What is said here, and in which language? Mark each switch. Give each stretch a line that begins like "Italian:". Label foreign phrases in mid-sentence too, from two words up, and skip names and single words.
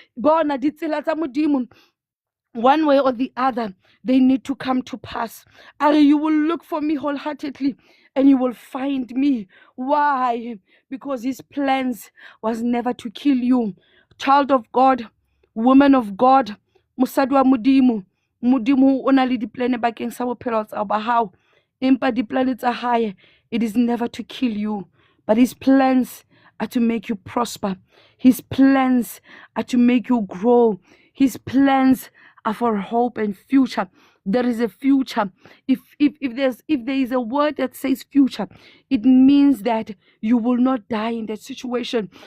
English: One way or the other, they need to come to pass. You will look for me wholeheartedly and you will find me. Why? Because his plans was never to kill you. Child of God, woman of God,
Southern Sotho: mosadi wa Modimo, Modimo o na le diplane bakeng sa bophelo tsa ba hao. Empa diplane tsa hae,
English: it is never to kill you, but his plans are to make you prosper. His plans are to make you grow. His plans are for hope and future. There is a future. If there is a word that says future, it means that you will not die in that situation.